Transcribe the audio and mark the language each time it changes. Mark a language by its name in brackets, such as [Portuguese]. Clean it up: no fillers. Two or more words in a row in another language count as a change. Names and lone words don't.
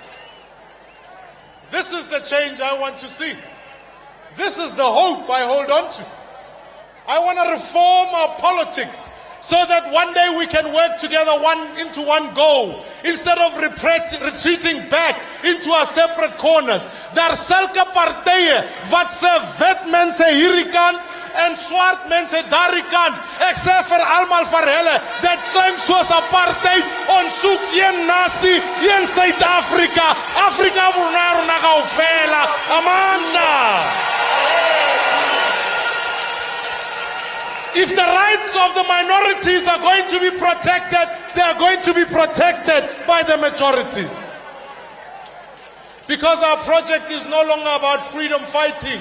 [English] This is the change I want to see. This is the hope I hold on to. I want to reform our politics so that one day we can work together into one goal, instead of retreating back into our separate corners. [Afrikaans] Daar sulke partye wat se wit mense hierdie kant en swart mense daardie kant. Ek sê vir almal vir hulle, dit klink soos apartheid. Ons soek een nasie, een Suid-Afrika. [Southern Sotho] Afrika rona kaofela. [Zulu] Amandla. [English] If the rights of the minorities are going to be protected, they are going to be protected by the majorities. Because our project is no longer about freedom fighting.